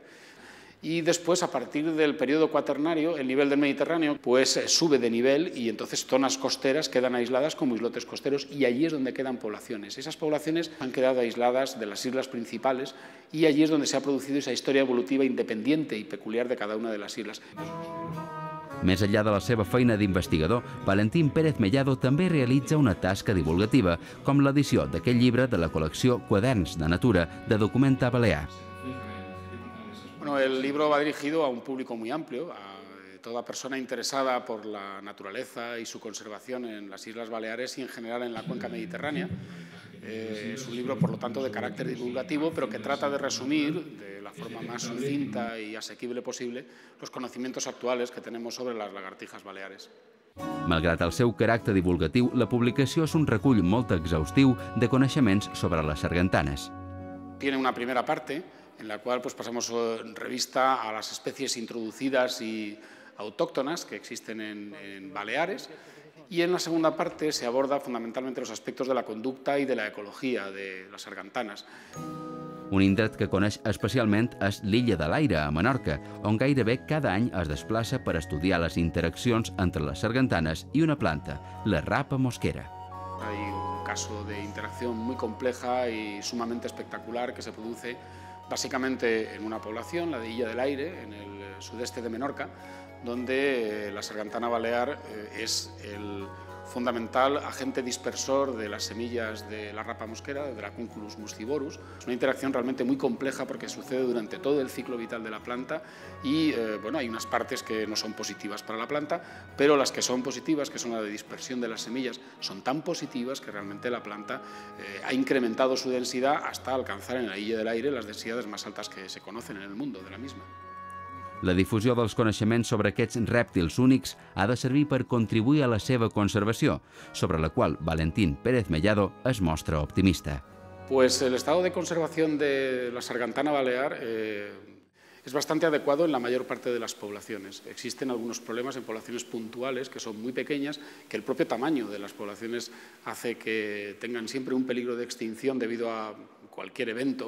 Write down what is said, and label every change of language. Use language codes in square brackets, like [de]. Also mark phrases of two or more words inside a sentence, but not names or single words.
[es] Y después, a partir del periodo cuaternario, el nivel del Mediterráneo pues sube de nivel y entonces zonas costeras quedan aisladas como islotes costeros y allí es donde quedan poblaciones. Esas poblaciones han quedado aisladas de las islas principales y allí es donde se ha producido esa historia evolutiva independiente y peculiar de cada una de las islas. [ca] Més enllà de la seva feina d'investigador, Valentín Pérez Mellado també realitza una tasca divulgativa, com l'edició d'aquest llibre de la col·lecció Quaderns de Natura de Documenta Balear. [es] Bueno, el libro va dirigido a un público muy amplio, a toda persona interesada por la naturaleza y su conservación en las Islas Baleares y en general en la cuenca mediterránea. Es un libro, por lo tanto, de carácter divulgativo, pero que trata de resumir de la forma más sucinta y asequible posible los conocimientos actuales que tenemos sobre las lagartijas baleares. [ca] Malgrat el seu caràcter divulgatiu, la publicació és un recull molt exhaustiu de coneixements sobre les sargantanes. [es] Tiene una primera parte en la cual pues, pasamos revista a las especies introducidas y autóctonas que existen en Baleares, y en la segunda parte se aborda fundamentalmente los aspectos de la conducta y de la ecología de las sargantanas. [ca] Un indret que coneix especialment és l'Illa de l'Aire, a Menorca, on gairebé cada any es desplaça per estudiar les interaccions entre les sargantanes i una planta, la rapa mosquera. [es] Hay un caso de interacción muy compleja y sumamente espectacular que se produce básicamente en una población, la de Illa del Aire, en el sudeste de Menorca, donde la sargantana balear es el fundamental agente dispersor de las semillas de la rapa mosquera, de la Cunculus muscivorus. Es una interacción realmente muy compleja porque sucede durante todo el ciclo vital de la planta y bueno, hay unas partes que no son positivas para la planta, pero las que son positivas, que son la de dispersión de las semillas, son tan positivas que realmente la planta ha incrementado su densidad hasta alcanzar en la Illa del Aire las densidades más altas que se conocen en el mundo de la misma. [ca] La difusió dels coneixements sobre aquests rèptils únics ha de servir per contribuir a la seva conservació, sobre la qual Valentín Pérez Mellado es mostra optimista. [es] Pues el estado de conservación de la sargantana balear es bastante adecuado en la mayor parte de las poblaciones. Existen algunos problemas en poblaciones puntuales que son muy pequeñas, que el propio tamaño de las poblaciones hace que tengan siempre un peligro de extinción debido a cualquier evento.